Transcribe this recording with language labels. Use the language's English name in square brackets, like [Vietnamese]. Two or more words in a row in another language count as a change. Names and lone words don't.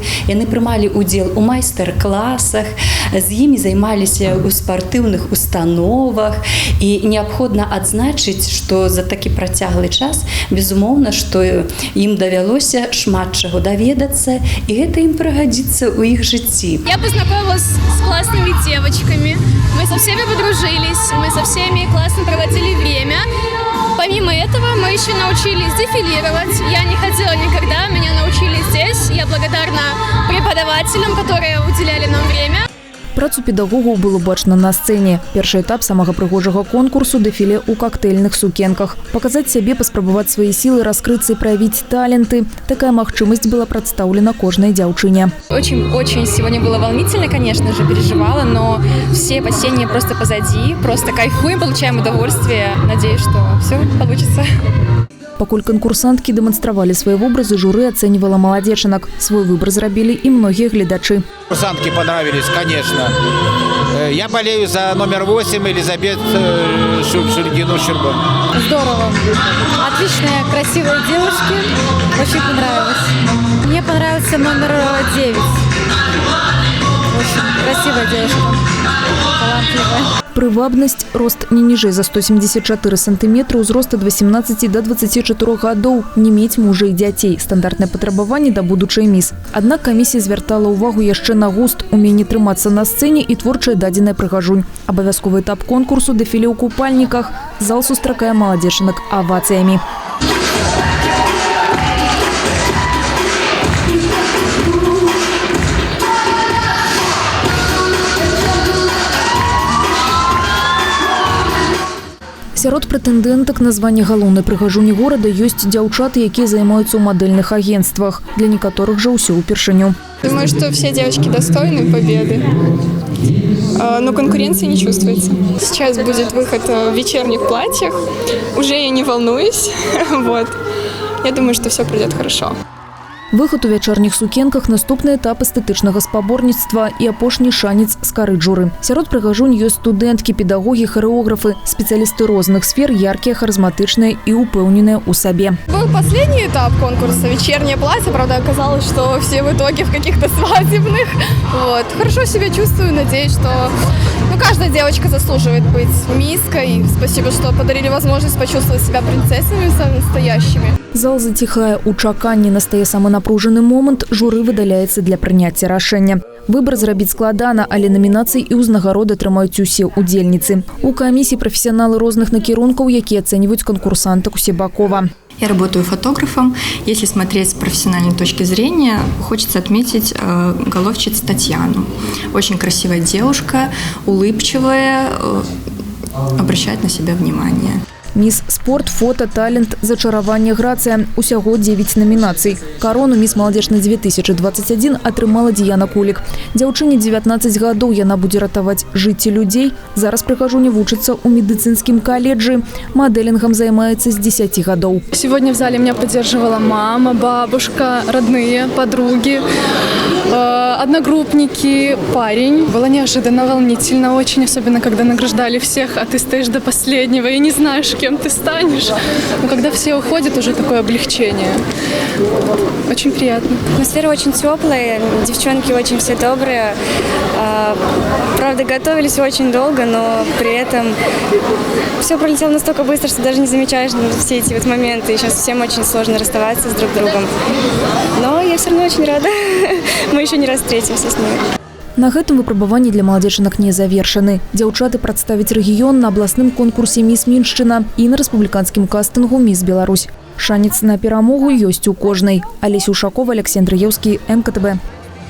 [Belarusian] Яны прымалі ўдзел у майстар-класах, з імі займаліся ў спартыўных установах. І неабходна адзначыць, што за такі працяглы час, безумоўна, што ім давялося шмат чаго даведацца, і гэта ім прыгодзіцца ў іх жыцці. [Russian] Я познакомилась с классными девочками, мы со всеми подружились, мы со всеми классно проводили время. Помимо этого мы еще научились дефилировать. Я не хотела никогда, меня научили здесь. Я благодарна преподавателям, которые уделяли нам время. [Belarusian] Працу педагогаў было бачна на сцэне. Першы этап самага прыгожага конкурсу – дэфіле ў коктейльных сукенках. Паказаць сябе, паспрабаваць свае сілы, раскрыцца і праявіць таленты. Такая магчымасць была прадстаўлена кожнай дзяўчыне. [Russian] Очень сегодня было волнительно, конечно же, переживала, но все опасения просто позади. Просто кайфуем, получаем удовольствие. Надеюсь, что все получится. [Belarusian] Пакуль канкурсанткі дэманстравалі свае вобразы, журы ацэньвала маладзечанак. Свой выбор зрабілі і многія гледачы. [Russian] Конкурсантки понравились, конечно. Я болею за номер 8 Елизабет Шульгину-Щербан. Здорово. Отличные, красивые девушки. Очень понравилось. Мне понравился номер 9. Очень красивая девушка. Талантливая. [Belarusian] Прывабнасць, рост не ніжэй за 174 сантиметра, узрост ад 18 до 24 гадоў, не мець мужа і дзяцей. Стандартнае патрабаванне да будучай міс. Аднак камісія звяртала ўвагу яшчэ на густ, уменне трымацца на сцэне і творчая дадзеная прыгажунь. Абавязковы этап конкурсу – дэфіле ў купальніках. Зал сустракае маладзечанак авацыямі. Сярод прэтэндэнтак на званне галоўнай прыгажуні горада ёсць дзяўчаты, якія займаюцца ў мадэльных агентствах. Для некаторых жа ўсё ўпершыню. [Russian] Думаю, что все девочки достойны победы, но конкуренции не чувствуется. Сейчас будет выход в вечерних платьях. Уже я не волнуюсь. Вот. Я думаю, что все пройдет хорошо. [Belarusian] Выхад у вячэрніх сукенках – наступны этап эстэтычнага спаборніцтва і апошні шанец скарыць журы. Сярод прыгажунь ёсць студэнткі, педагогі, харэографы, спецыялісты розных сфер, яркія, харызматычныя і упэўненыя ў сабе. [Russian] Был последний этап конкурса, вечернее платье. Правда, оказалось, что все в итоге в каких-то свадебных. Вот. Хорошо себя чувствую, надеюсь, что каждая девочка заслуживает быть мисской. Спасибо, что подарили возможность почувствовать себя принцессами настоящими. [Belarusian] Зал заціхае ў чаканні, настае самы напружаны момант, журы выдаляецца для прыняцця рашэння. Выбор зрабіць складана, але номінацыі і ўзнагароды атрымаюць усе удзельніцы. У камісіі прафесіяналы розных накірункаў, якія ацэньваюць канкурсантак усебакова. [Russian] Я работаю фотографом. Если смотреть с профессиональной точки зрения, хочется отметить головчицу Татьяну. Очень красивая девушка, улыбчивая, обращает на себя внимание. [Belarusian] Міс спорт, фото, талент, зачараванне, грацыя. Усяго 9 номінацый. Карону міс Маладзечна 2021 атрымала Діяна Кулік. Дзяўчыне 19 гадоў, яна будзе ратаваць жыцці людзей. Зараз прыгажуня вучыцца ў медыцынскім каледжы. Мадэлінгам займаецца з 10 гадоў. [Russian] Сегодня в зале меня поддерживала мама, бабушка, родные, подруги, одногруппники, парень. Было неожиданно, волнительно очень, особенно когда награждали всех, а ты стоишь до последнего и не знаешь, кем ты станешь. Но когда все уходят, уже такое облегчение. Очень приятно. Атмосфера очень теплая, девчонки очень все добрые. Правда, готовились очень долго, но при этом все пролетело настолько быстро, что даже не замечаешь все эти вот моменты. И сейчас всем очень сложно расставаться с друг другом. Но я все равно очень рада. Мы еще не раз встретимся с ними. [Belarusian] На гэтым выпрабаванні для маладзечанак не завершаны. Дзяўчаты прадставяць рэгіён на абласным конкурсе «Міс Міншчына» і на рэспубліканскім кастынгу «Міс Беларусь». Шанец на перамогу ёсць у кожнай. Алеся Ушакова, Александр Яўскі, МКТБ.